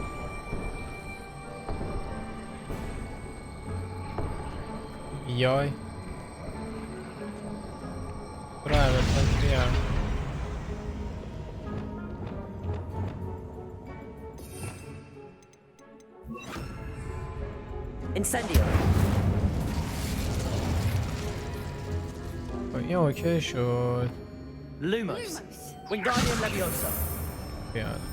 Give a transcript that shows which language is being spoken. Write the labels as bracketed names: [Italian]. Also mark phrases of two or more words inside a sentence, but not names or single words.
[Persian] بیای برو البته بیار. [English] Incendio. [Persian] این اوکی شد. [English] Lumos. Wingardium Leviosa. [Persian] بیاد.